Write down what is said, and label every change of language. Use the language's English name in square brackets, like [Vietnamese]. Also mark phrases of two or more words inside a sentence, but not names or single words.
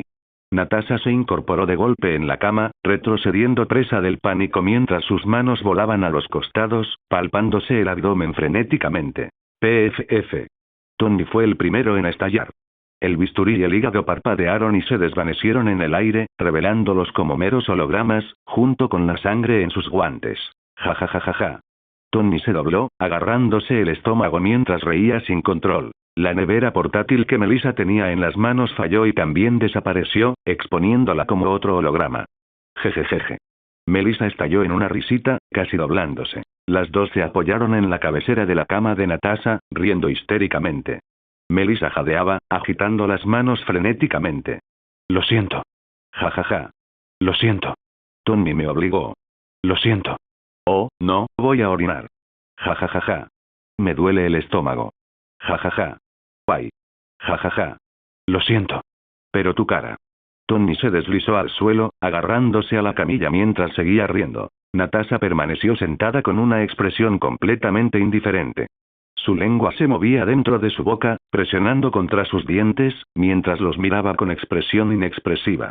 [Spanish] Natasha se incorporó de golpe en la cama, retrocediendo presa del pánico mientras sus manos volaban a los costados, palpándose el abdomen frenéticamente. PFF. Tony fue el primero en estallar. El bisturí y el hígado parpadearon y se desvanecieron en el aire, revelándolos como meros hologramas, junto con la sangre en sus guantes. Ja ja ja ja ja. Tony se dobló, agarrándose el estómago mientras reía sin control. La nevera portátil que Melissa tenía en las manos falló y también desapareció, exponiéndola como otro holograma. Jejejeje. Melissa estalló en una risita, casi doblándose. Las dos se apoyaron en la cabecera de la cama de Natasha, riendo histéricamente. Melissa jadeaba, agitando las manos frenéticamente. Lo siento. Ja ja ja. Lo siento. Tony me obligó. Lo siento. Oh, no, voy a orinar. Ja ja ja ja. Me duele el estómago. Ja ja ja. Guay. Ja ja ja. Lo siento. Pero tu cara. Tony se deslizó al suelo, agarrándose a la camilla mientras seguía riendo. Natasha permaneció sentada con una expresión completamente indiferente. Su lengua se movía dentro de su boca, presionando contra sus dientes, mientras los miraba con expresión inexpresiva.